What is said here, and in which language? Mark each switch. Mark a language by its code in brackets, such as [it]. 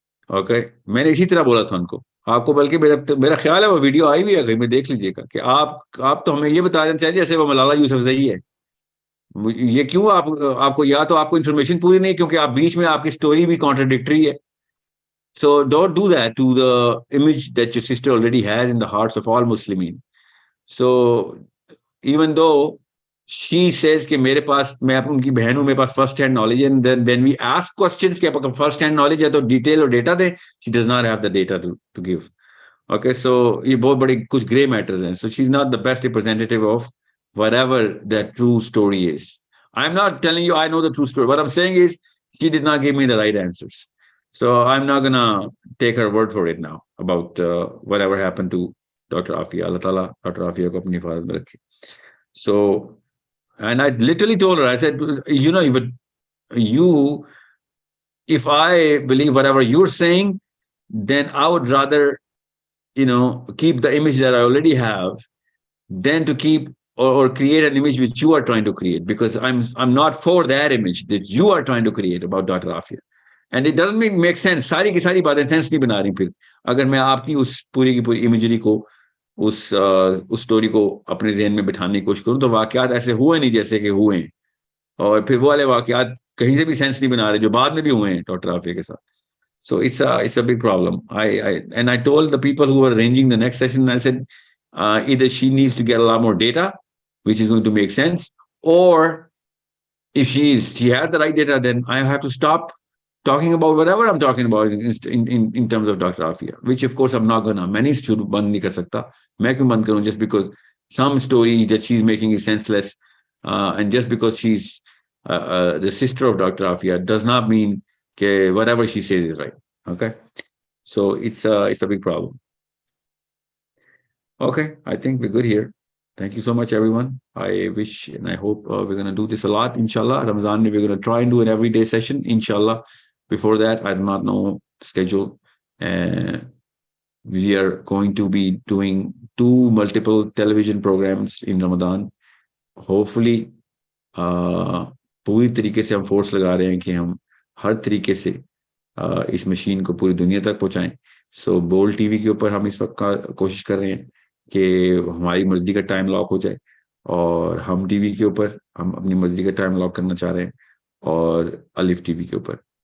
[ur] Okay, میں نے اسی طرح بولا تھا ان کو. آپ کو بلکہ میرا خیال ہے وہ ویڈیو آئی ہوئی ہے، کہیں میں دیکھ لیجیے گا، کہ آپ تو ہمیں یہ بتا دینا چاہیے جیسے وہ ملالہ یوسفزئی ہے. یہ کیوں آپ کو یا تو آپ کو انفارمیشن پوری نہیں، کیونکہ آپ بیچ میں آپ کی سٹوری بھی کانٹرڈکٹری ہے. [en] So don't do that to the image that your sister already has in the hearts of all Muslimin. So even though she says [ur] کہ میرے پاس، میں ان کی بہن ہوں، میرے پاس فرسٹ ہینڈ نالج ہے، [en] and then we ask questions [ur] کہ آپ کا فرسٹ ہینڈ نالج ہے تو ڈیٹیل اور ڈیٹا دیں. [en] She does not have the data to give. [ur] Okay, so یہ بہت بڑی کچھ گرے میٹرز ہیں. [en] So she's not the best representative of whatever that true story is. I'm not telling you I know the true story. What I'm saying is she did not give me the right answers. So I'm not gonna take her word for it now about whatever happened to Dr. Afia. Allah Ta'ala Dr. Afia [ur] ko apni hifazat mein rakhe. [en] So, and I literally told her, I said, you know, if I believe whatever you're saying, then I would rather, keep the image that I already have than to keep or create an image which you are trying to create, because I'm not for that image that you are trying to create about Dr. Afia. And it doesn't make sense. [ur] ساری کی ساری باتیں sense نہیں بنا رہی. [en] پھر [ur] اگر میں آپ کی اس پوری کی پوری امیجری کو اس اسٹوری کو اپنے ذہن میں بٹھانے کی کوشش کروں تو واقعات ایسے ہوئے نہیں جیسے کہ ہوئے ہیں, اور پھر وہ والے واقعات کہیں سے بھی سینس نہیں بنا رہے جو بعد میں بھی ہوئے ہیں ڈاکٹر عافیہ کے ساتھ. [en] So it's a big problem. I told the people who were arranging the next session, I said either she needs to get a lot more data, which is going to make sense, or if she has the right data, then I have to stop talking about whatever I'm talking about in terms of Dr. Afia, which of course I'm not gonna. Many students [ur] band nahi kar sakta. Main kyun band karun [en] just because some story that she's making is senseless, and just because she's the sister of Dr. Afia does not mean that whatever she says is right. Okay, so it's a big problem. Okay, I think we're good here. Thank you so much, everyone. I wish and I hope we're going to do this a lot, inshallah. Ramadan, we're going to try and do an everyday session, inshallah. Before that, I do not know the schedule. We are going to be doing 2 multiple television programs in Ramadan. [ur] Hopefully, پوری طریقے سے ہم force لگا رہے ہیں کہ ہم ہر طریقے سے اس مشین کو پوری دنیا تک پہنچائیں. سو بول ٹی وی کے اوپر ہم اس وقت کوشش کر رہے ہیں کہ ہماری مرضی کا ٹائم لاک ہو جائے, اور ہم ٹی وی کے اوپر ہم اپنی مرضی کا ٹائم لاک کرنا چاہ رہے ہیں, اور الف ٹی وی کے اوپر.